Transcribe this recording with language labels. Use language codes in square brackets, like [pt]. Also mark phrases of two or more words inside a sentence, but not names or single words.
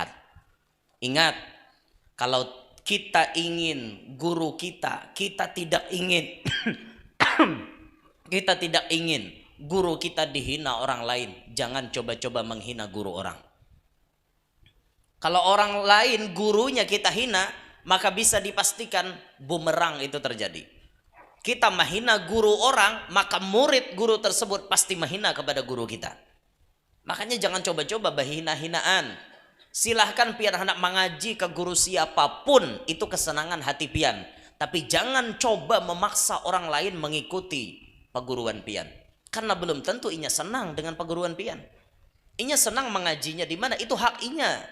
[id] Ingat, kalau kita ingin guru kita tidak ingin kita tidak ingin guru kita dihina orang lain, jangan coba-coba menghina guru orang. Kalau orang lain gurunya kita hina, maka bisa dipastikan bumerang itu terjadi. Kita menghina guru orang, maka murid guru tersebut pasti menghina kepada guru kita. Makanya jangan coba-coba bahina-hinaan. Silahkan pian hendak mengaji ke guru siapapun, itu kesenangan hati pian. Tapi jangan coba memaksa orang lain mengikuti perguruan pian. Karena belum tentu inya senang dengan perguruan pian. Inya senang mengajinya di mana, itu hak inya.